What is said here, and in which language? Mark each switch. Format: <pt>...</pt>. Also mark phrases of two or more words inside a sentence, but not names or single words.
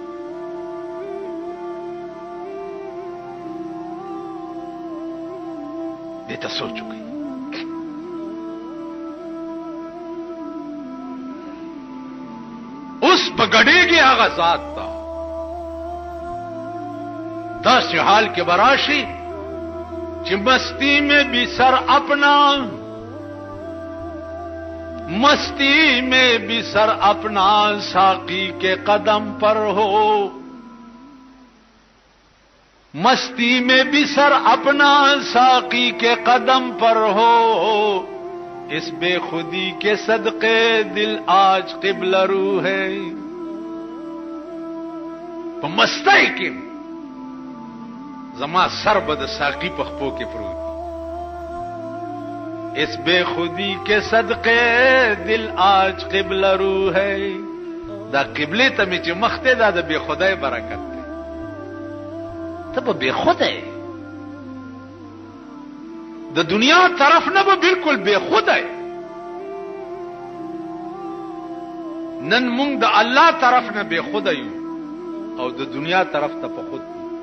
<ps>دته سوچو کوي اوس بغړېږي هغه ذات تا داسې حال کې براشي چې</ps> <ur>مستی میں بھی سر اپنا مستی میں بھی سر اپنا ساقی کے قدم پر ہو مستی میں بھی سر اپنا ساقی کے قدم پر ہو اس بے خودی کے صدقے دل آج قبلہ رو ہے</ur> <ps>په مستی کې زما سر بد ساقی پخپو کې پروت</ps> <ur>اس بے خودی کے صدقے دل آج قبلہ رو ہے</ur> <ps>دا قبله ته می چې مخته دا د بے خدای برکت دی ته به بے خدای د دنیا طرف نه به بالکل بے خدای نن مونږ د الله طرف نه بے خدای او د دنیا طرف ته په خود</ps>